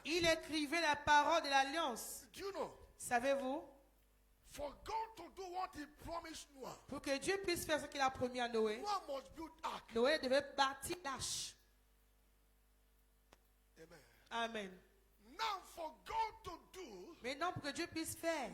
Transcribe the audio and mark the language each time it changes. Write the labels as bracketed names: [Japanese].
[French] Il écrivait la parole de l'alliance. [English] Do you know? [French] Savez-vous? [English] For God to do what he promised Noah, [French] Pour que Dieu puisse faire ce qu'il a promis à Noé, [English] Noah must build ark. [French] Noé devait bâtir l'arche. Amen. Amen. [English] Now for God to do [French] Maintenant, pour que Dieu puisse faire